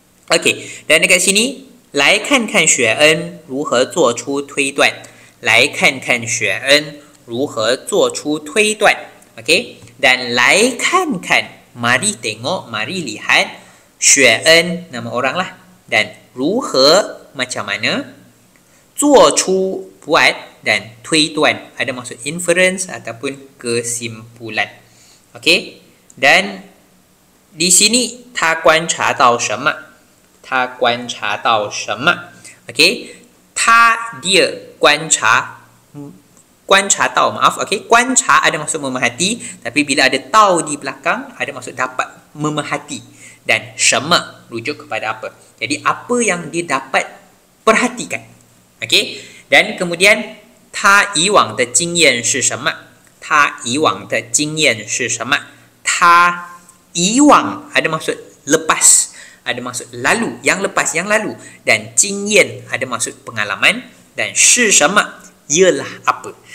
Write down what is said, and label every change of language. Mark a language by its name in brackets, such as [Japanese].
[Malay] Okey, dan dekat sini, [Chinese] 来看看雪恩如何做出推断。来看看雪恩如何做出推断。 [Malay] Okey, dan [Chinese] 来看看 [Malay] mari tengok, mari lihat. 雪恩 nama orang lah. Dan [Chinese] 如何 [Malay] macam mana. [Chinese] 做出 [Malay] buat, dan [Chinese] 推断 [Malay] ada maksud inference ataupun kesimpulan. Okey, dan di sini [Chinese] 他观察到什么，他观察到什么。 [Malay] Okey, [Chinese] 他 [Malay] dia [Chinese] 观察到, [Malay] maaf, okey, [Chinese] 观察 [Malay] ada maksud memerhati, tapi bila ada tau di belakang ada maksud dapat memerhati. Dan [Chinese] 什么 [Malay] rujuk kepada apa. Jadi apa yang dia dapat perhatikan. Okey, dan kemudian [Chinese] 他以往的经验是什么？他以往的经验是什么？他以往 [Malay] ada maksud lepas, ada maksud lalu, yang lepas, yang lalu. Dan [Chinese] 经验 [Malay] ada maksud pengalaman, dan [Chinese] 是什么 [Malay] ialah apa.